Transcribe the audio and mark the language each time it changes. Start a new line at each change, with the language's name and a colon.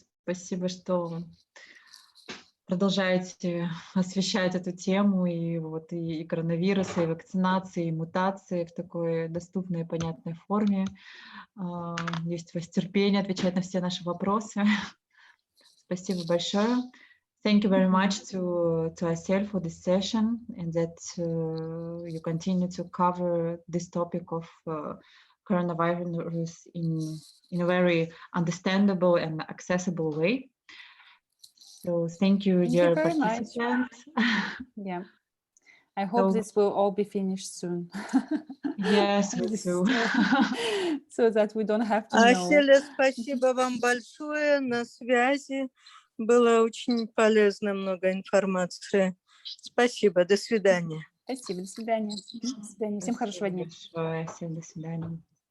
Russian: Спасибо, что продолжаете освещать эту тему и вот и коронавируса, и вакцинации, и мутации в такой доступной и понятной форме. Есть у вас терпение отвечать на все наши вопросы. Спасибо большое.
English: Thank you very much to Asel for this session, and that you continue to cover this topic of coronavirus in a very understandable and accessible way. So thank you, dear participants. Yeah, I hope this will all be finished soon. Yes, me too. So that we don't have to know.
Russian: Аселя, спасибо вам большое, на связи. Было очень полезно, много информации. Спасибо, до свидания. Спасибо, до свидания. До свидания. Всем хорошего дня. Спасибо большое, всем до свидания.